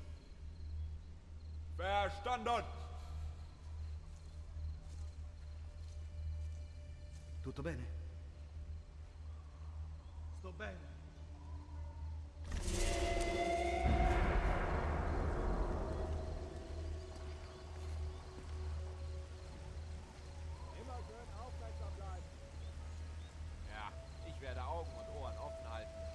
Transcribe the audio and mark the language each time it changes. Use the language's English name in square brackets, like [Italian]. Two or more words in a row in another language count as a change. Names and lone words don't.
[German] Verstanden! [Italian] Tutto bene? Sto bene. [German] Immer schön aufmerksam bleiben. Ja, ich werde Augen und Ohren offen halten.